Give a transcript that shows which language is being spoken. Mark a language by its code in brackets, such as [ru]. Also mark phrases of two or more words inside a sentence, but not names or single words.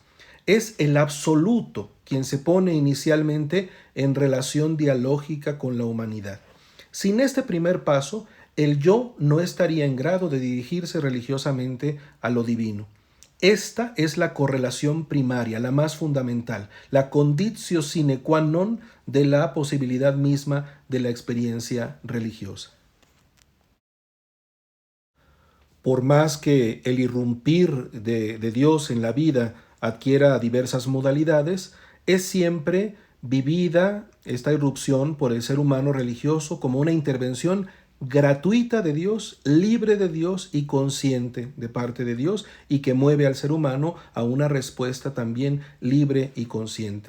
[es] Es el absoluto quien se pone inicialmente en relación dialógica con la humanidad. Sin este primer paso, el yo no estaría en grado de dirigirse religiosamente a lo divino. Esta es la correlación primaria, la más fundamental, la [la] conditio sine qua non [es] de la posibilidad misma de la experiencia religiosa. Por más que el irrumpir de Dios en la vida adquiera diversas modalidades, es siempre vivida esta irrupción por el ser humano religioso como una intervención gratuita de Dios, libre de Dios y consciente de parte de Dios, y que mueve al ser humano a una respuesta también libre y consciente.